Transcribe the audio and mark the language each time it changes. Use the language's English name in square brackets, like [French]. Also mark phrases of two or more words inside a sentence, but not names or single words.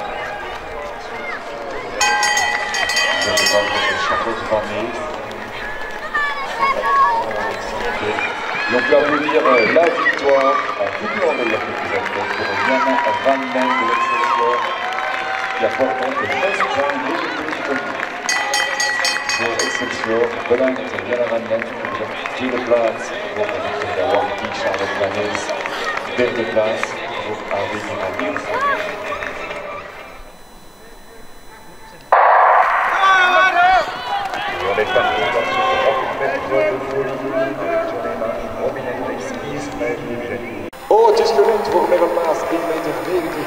[French] Charlotte Varnet. Et on peut applaudir la victoire en doublant d'ailleurs quelques athlètes pour Yana Valden de l'Excelsior qui apporte donc 13 points de pour Excelsior. [Dutch] Bedankt Yana Valden pour de tweede plaats voor de Warby Charlotte Varnet. Derde plaats voor Arie. Oh, het is gelukt voor Merelmaas, 1,90 meter.